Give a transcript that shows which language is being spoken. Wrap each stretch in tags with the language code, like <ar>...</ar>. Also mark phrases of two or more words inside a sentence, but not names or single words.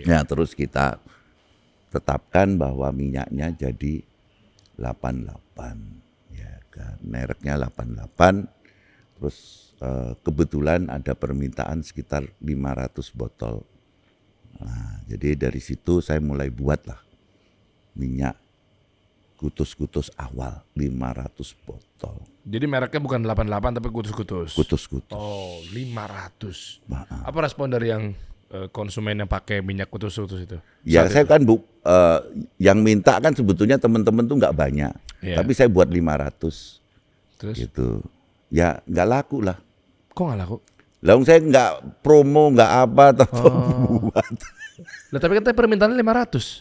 <id>Ya, terus kita tetapkan bahwa minyaknya jadi 88, ya kan, mereknya 88. Terus kebetulan ada permintaan sekitar 500 botol. Nah, jadi dari situ saya mulai buatlah minyak kutus-kutus awal 500 botol. Jadi mereknya bukan 88 tapi kutus-kutus. Kutus-kutus. Oh, 500. Apa respon dari yang konsumen yang pakai minyak kutus-kutus itu? Ya saya kan yang minta kan sebetulnya teman-teman tuh nggak banyak, tapi saya buat 500. Terus? Gitu. Ya nggak laku lah. Kok nggak laku? Lalu saya nggak promo, nggak apa, tetap buat. Nah, tapi kan permintaannya 500.</id>